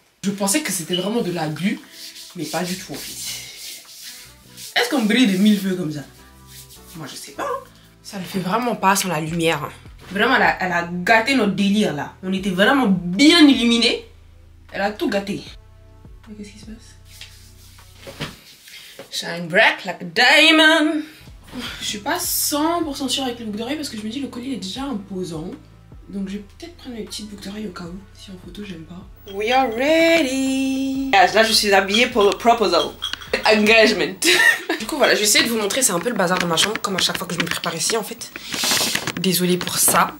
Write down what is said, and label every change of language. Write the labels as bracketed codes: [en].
[fr] Je pensais que c'était vraiment de l'abus. Mais pas du tout en fait. Est-ce qu'on brille de 1000 feux comme ça? Moi je sais pas. Ça le fait vraiment pas sans la lumière. Vraiment elle a gâté notre délire là. On était vraiment bien illuminés. Elle a tout gâté. Qu'est-ce qui se passe? [en] Shine bright like a diamond. [fr] Je suis pas 100% sûre avec les boucles d'oreilles parce que je me dis le collier est déjà imposant. Donc je vais peut-être prendre mes petites boucles d'oreilles au cas où. Si en photo j'aime pas. [en] We are ready. [fr] Là je suis habillée pour le proposal. Engagement. Du coup voilà, je vais essayer de vous montrer. C'est un peu le bazar dans ma chambre comme à chaque fois que je me prépare ici en fait. Désolée pour ça.